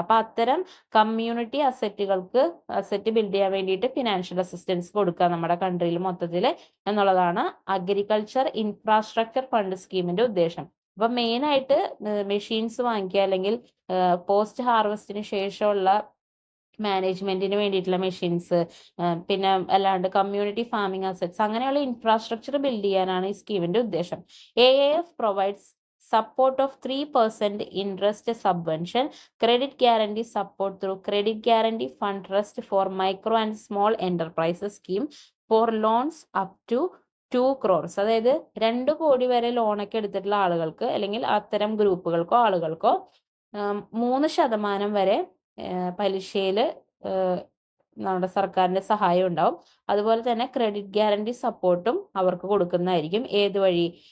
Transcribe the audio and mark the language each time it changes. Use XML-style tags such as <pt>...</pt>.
<ml>അപ്പൊ അത്തരം community asset build ചെയ്യാൻ വേണ്ടിയിട്ട് ഫിനാൻഷ്യൽ അസിസ്റ്റൻസ് കൊടുക്കുക നമ്മുടെ കൺട്രിയിൽ മൊത്തത്തിൽ എന്നുള്ളതാണ് അഗ്രികൾച്ചർ ഇൻഫ്രാസ്ട്രക്ചർ ഫണ്ട് സ്കീമിന്റെ ഉദ്ദേശം. അപ്പൊ മെയിൻ ആയിട്ട് മെഷീൻസ് വാങ്ങിക്കുക, അല്ലെങ്കിൽ പോസ്റ്റ് ഹാർവസ്റ്റിന് ശേഷമുള്ള മാനേജ്മെന്റിന് വേണ്ടിയിട്ടുള്ള മെഷീൻസ്, പിന്നെ അല്ലാണ്ട് കമ്മ്യൂണിറ്റി ഫാമിംഗ് അസറ്റ്സ്, അങ്ങനെയുള്ള ഇൻഫ്രാസ്ട്രക്ചർ ബിൽഡ് ചെയ്യാനാണ് ഈ സ്കീമിന്റെ ഉദ്ദേശം.</ml> <en>AAF provides support of 3% interest subvention, credit guarantee support through credit guarantee fund trust for micro and small enterprises scheme for loans up to 2 crores.</en> <ml>അതായത് 2 കോടി വരെ ലോണൊക്കെ എടുത്തിട്ടുള്ള ആളുകൾക്ക്, അല്ലെങ്കിൽ അത്തരം ഗ്രൂപ്പുകൾക്കോ ആളുകൾക്കോ 3% വരെ പലിശയിൽ നമ്മുടെ സർക്കാരിന്റെ സഹായം ഉണ്ടാവും. അതുപോലെ തന്നെ ക്രെഡിറ്റ് ഗ്യാരണ്ടി സപ്പോർട്ടും അവർക്ക് കൊടുക്കുന്നതായിരിക്കും. ഏത് വഴി?</ml>